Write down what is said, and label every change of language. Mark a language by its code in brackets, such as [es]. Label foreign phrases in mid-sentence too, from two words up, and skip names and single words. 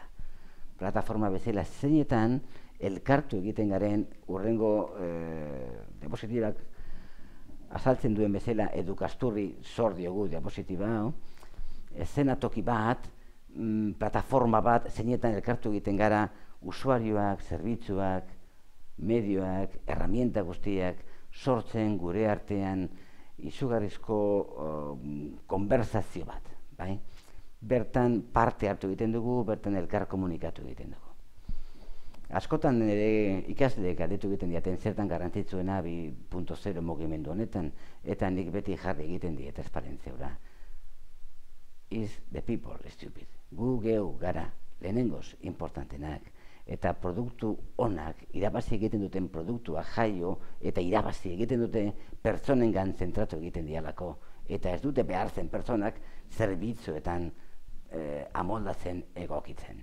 [eu] Plataforma bezala zeinetan elkartu egiten garen urrengo diapositibak azaltzen duen bezala edukasturri zor diogu diapositiba hau, eszenatoki bat, plataforma bat zeinetan elkartu egiten gara usuarioak, zerbitzuak, medioak, herramienta guztiak sortzen gure artean izugarrizko konversazio bat, bai? Bertan parte hartu egiten dugu, bertan elkar komunikatu egiten dugu. Askotan ere ikasleek galdetu egiten diaten zertan garrantzitsuena 2.0 mugimendu honetan, eta nik beti jarri egiten diet transparentziaura. [en] Is the people stupid. [eu] Gu geu gara lehenengoz importantenak, eta produktu onak, irabazi egiten duten produktua jaio, eta irabazi egiten dute pertsonengan zentratu egiten dialako, eta ez dute behartzen pertsonak zerbitzuetan amoldatzen egokitzen.